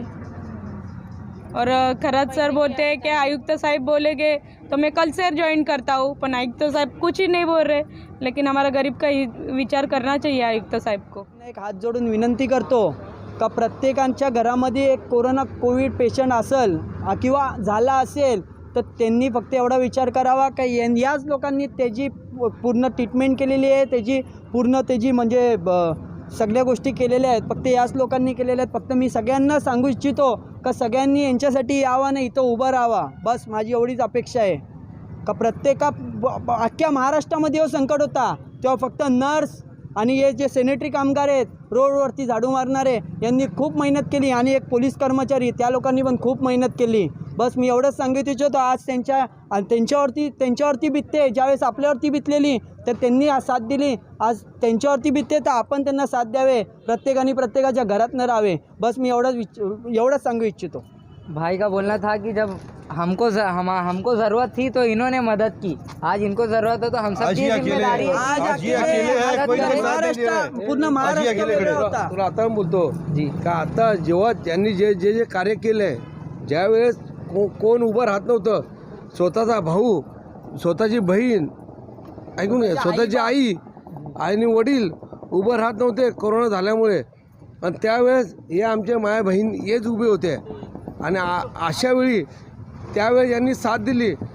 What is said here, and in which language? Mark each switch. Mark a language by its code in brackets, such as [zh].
[hi] और खरात सर बोलते हैं कि आयुक्त साहब बोलेंगे तो मैं कल से ज्वाइन करता हूँ, पण आयुक्त साहब कुछ ही नहीं बोल रहे. लेकिन हमारा गरीब का विचार करना चाहिए आयुक्त साहब को. [mr] एक हात जोडून विनंती करतो का प्रत्येकाच्या घरामध्ये एक कोविड पेशंट असेल किंवा झाला असेल तर त्यांनी फक्त एवढा विचार करावा का याच लोकांनी त्याची पूर्ण ट्रीटमेंट केलेली आहे, त्याची म्हणजे सगळ्या गोष्टी केलेल्या आहेत, फक्त याच लोकांनी केलेल्या आहेत. फक्त मी सगळ्यांना सांगू इच्छितो का सगळ्यांनी यांच्यासाठी यावं नाही, इथं उभं राहावा, बस माझी एवढीच अपेक्षा आहे. का अख्ख्या महाराष्ट्रामध्ये हे संकट होता तेव्हा फक्त नर्स आणि हे जे सॅनिटरी कामगार आहेत, रोडवरती झाडू मारणारे, यांनी खूप मेहनत केली, आणि एक पोलीस कर्मचारी, त्या लोकांनी पण खूप मेहनत केली. बस मी एवढंच सांगू इच्छितो. आज त्यांच्यावरती बितते, ज्यावेळेस आपल्यावरती बितलेली तर त्यांनी आज साथ दिली, आज त्यांच्यावरती बितते तर आपण त्यांना साथ द्यावे, प्रत्येकाने प्रत्येकाच्या घरात न राहावे. बस मी एवढंच सांगू इच्छितो. [hi] भाई का बोलना था कि जब हमको ज़रूरत थी तो इन्होंने मदद की, आज इनको ज़रूरत है तो हम सब की जिम्मेदारी है. आज ये अकेले हैं, कोई इनको साथ नहीं दे रहा है. [mr] पूर्ण महाराष्ट्र वेगळा होता. तुला आता मी बोलतो जी. का आता जेव्हा त्यांनी जे कार्य केलं आहे, ज्यावेळेस कोण उभं राहत नव्हतं, स्वतःचा भाऊ, स्वतःची बहीण, ऐकून घ्या, स्वतःची आई आणि वडील उभं राहत नव्हते कोरोना झाल्यामुळे, आणि त्यावेळेस हे आमचे माया बहीण हेच उभे होते, आणि अशा वेळी त्यावेळेस यांनी साथ दिली.